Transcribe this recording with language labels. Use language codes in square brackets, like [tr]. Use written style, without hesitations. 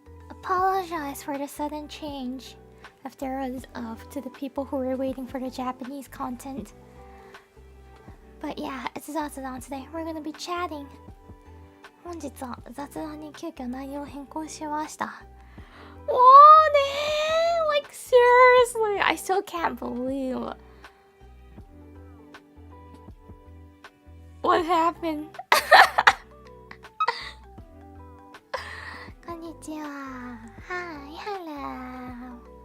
[en] Apologize for the sudden change to the people who were waiting for the Japanese content. But yeah, it's Zatsudan today. We're gonna be chatting. [ja] 本日は雑談に急遽内容を変更しました。 [en] おーねー Like seriously, I still can't believe what happened. [ja] こんにちは。 [en] Hi, hello.